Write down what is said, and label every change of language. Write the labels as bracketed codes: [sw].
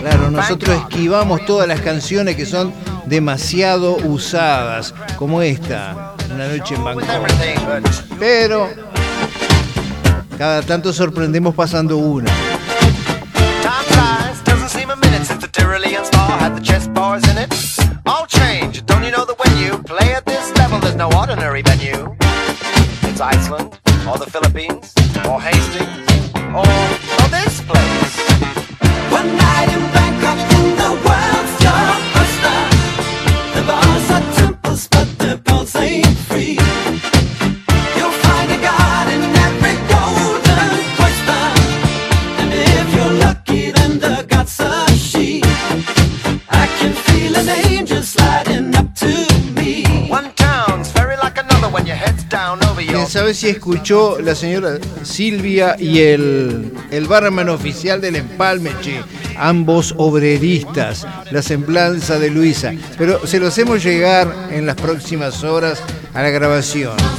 [es] Nosotros esquivamos todas las canciones que son demasiado usadas, como esta, Una noche en Bangkok. Pero cada tanto sorprendemos pasando una. [en] Time flies, doesn't seem a minute since the Tyrolean spa had the chess bars in it. all change. Don't you know that when you play at this level, there's no ordinary venue. It's Iceland, or the Philippines, or Hastings, or this place. One night in Bangkok, in the world's your oyster. The bars are temples, but the pearls ain't free. You'll find a god in every golden oyster. And if you're lucky, then the god's a she. I can feel an angel sliding up to me. One town's very like another when your head's down over your... [es] ¿Sabes si escuchó la señora Silvia y el barman oficial del Empalme, che? Ambos obreristas, la semblanza de Luisa. Pero se lo hacemos llegar en las próximas horas a la grabación.